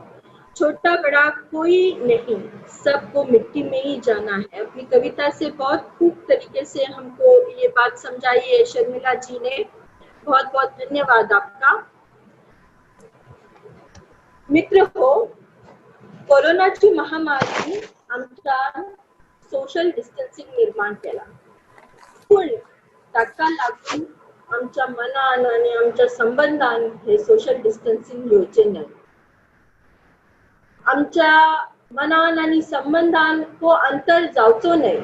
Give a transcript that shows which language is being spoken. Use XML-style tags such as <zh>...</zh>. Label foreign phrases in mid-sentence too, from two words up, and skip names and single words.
<hi>छोटा बड़ा कोई नहीं, सबको मिट्टी में ही जाना है। अपनी कविता से बहुत खूब तरीके से हमको ये बात समझाई है शर्मिला जी ने। बहुत बहुत धन्यवाद आपका।</hi> <kok>मित्र हो, कोरोनाची महामारी आमच्या</kok> <en>social distancing</en> <kok>निर्माण केला, पण ताका लागून आमच्या मनान आणि आमच्या संबंधान हे</kok> <en>social distancing</en> <kok>येवचे न्हय। आमच्या मनान आणि संबंधान तो अंतर जावचो न्हय।</kok>